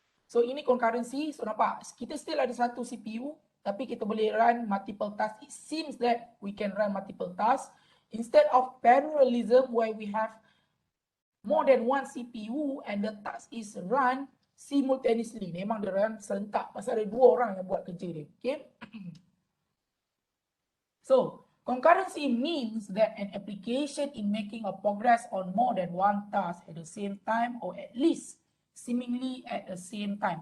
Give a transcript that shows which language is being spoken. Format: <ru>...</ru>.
<ms>So ini concurrency. So nampak, kita still ada satu CPU, tapi kita boleh run</ms> <en>multiple tasks. It seems that we can run multiple tasks. Instead of parallelism where we have more than one CPU and the task is run simultaneously.</en> <ms>Memang dia run serentak pasal ada dua orang yang buat kerja dia.</ms> <en>Okay? So, concurrency means that an application in making a progress on more than one task at the same time or at least seemingly at the same time.</en>